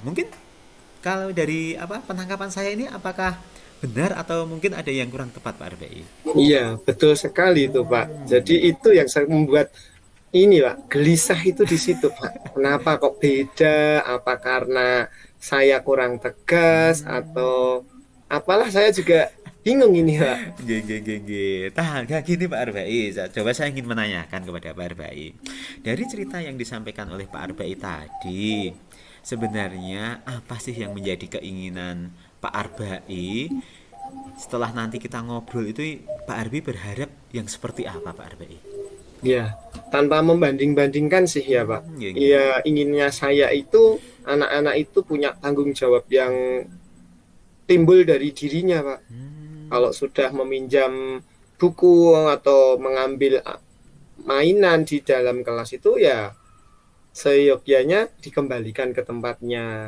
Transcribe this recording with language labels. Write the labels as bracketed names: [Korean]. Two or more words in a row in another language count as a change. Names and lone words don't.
[Indonesian] Mungkin kalau dari apa penangkapan saya ini, apakah benar atau mungkin ada yang kurang tepat Pak Arbai? Iya, betul sekali itu Pak. Jadi itu yang saya membuat ini Pak, gelisah itu di situ Pak. Kenapa kok beda? Apa karena saya kurang tegas atau apalah, saya juga bingung ini Pak. [Javanese] Nggih, nggih, nggih, nggih. [Indonesian] Nah, gini Pak Arbai, coba saya ingin menanyakan kepada Pak Arbai. Dari cerita yang disampaikan oleh Pak Arbai tadi, sebenarnya apa sih yang menjadi keinginan Pak Arbai setelah nanti kita ngobrol itu, Pak Arbai berharap yang seperti apa Pak Arbai? Ya, tanpa membanding-bandingkan sih ya Pak. [Javanese] Nggih, nggih. [Indonesian] Ya, inginnya saya itu anak-anak itu punya tanggung jawab yang timbul dari dirinya Pak. Kalau sudah meminjam buku atau mengambil mainan di dalam kelas itu ya seyogyanya dikembalikan ke tempatnya.